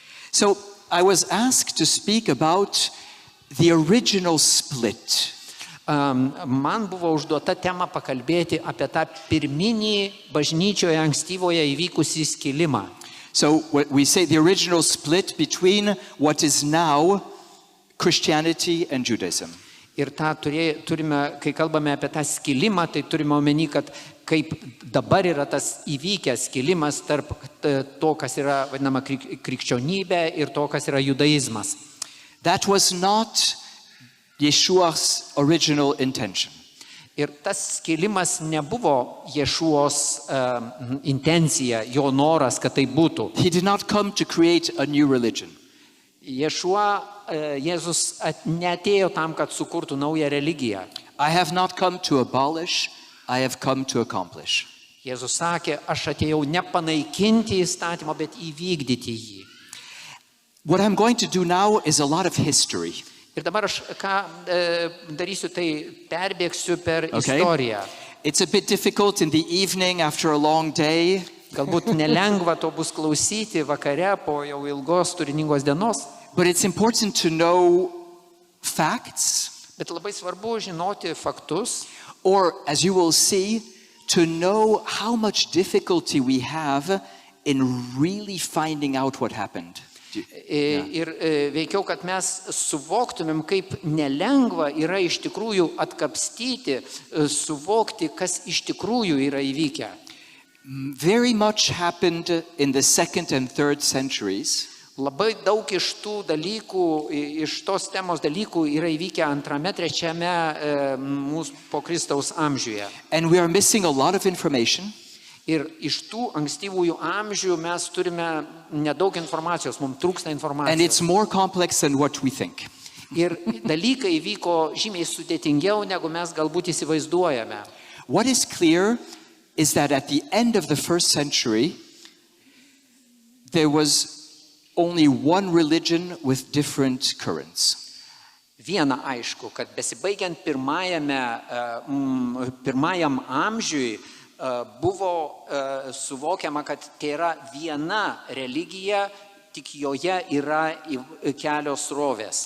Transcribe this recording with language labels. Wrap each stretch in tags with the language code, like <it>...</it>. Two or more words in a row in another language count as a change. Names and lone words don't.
<en>So I was asked to speak about the original split.</en> <lt>Man buvo užduota tema pakalbėti apie tą pirminį bažnyčioje ankstyvoje įvykusį skilimą.</lt> <en>So we say the original split between what is now Christianity and Judaism.</en> <lt>Ir tą turime, kai kalbame apie tą skilimą, tai turime omeny, kad kaip dabar yra tas įvykęs skilimas tarp to, kas yra vadinama krikščionybė ir to, kas yra judaizmas.</lt> <en>That was not Yeshua's original intention.</en> <lt>Ir tas skilimas nebuvo Ješuos intencija, jo noras, kad tai būtų.</lt> <en>He did not come to create a new religion.</en> <lt>Ješua, Jėzus neatėjo tam, kad sukurtų naują religiją.</lt> <en>I have not come to abolish, I have come to accomplish.</en> <lt>Jėzus sakė, aš atėjau ne panaikinti įstatymą, bet įvykdyti jį.</lt> <en>What I'm going to do now is a lot of history.</en> <lt>Ir dabar aš ką darysiu, tai perbėgsiu per istoriją.</lt> <en>It's a bit difficult in the evening after a long day.</en> <lt>Galbūt nelengva to bus klausyti vakare po jau ilgos turiningos dienos.</lt> <en>But it's important to know facts.</en> <lt>Bet labai svarbu žinoti faktus.</lt> <en>Or, as you will see, to know how much difficulty we have in really finding out what happened.</en> <lt>Ir veikiau, kad mes suvoktumėm, kaip nelengva yra iš tikrųjų atkapstyti, suvokti, kas iš tikrųjų yra įvykę.</lt> <en>Very much happened in the 2nd and 3rd centuries.</en> <lt>Labai daug iš tų dalykų, iš tos temos dalykų yra įvykę 2., 3. mūsų po Kristaus amžiuje.</lt> <en>And we are missing a lot of information.</en> <lt>Ir iš tų ankstyvųjų amžių mes turime nedaug informacijos, mums trūksta informacijos.</lt> <en>And it's more complex than what we think.</en> <lt>Ir dalykai vyko žymiai sudėtingiau, negu mes galbūt įsivaizduojame.</lt> <en>What is clear is that at the end of the 1st century, there was only one religion with different currents.</en> <lt>Viena aišku, kad besibaigiant pirmajam amžiui buvo suvokiama, kad tai yra viena religija, tik joje yra kelios srovės.</lt>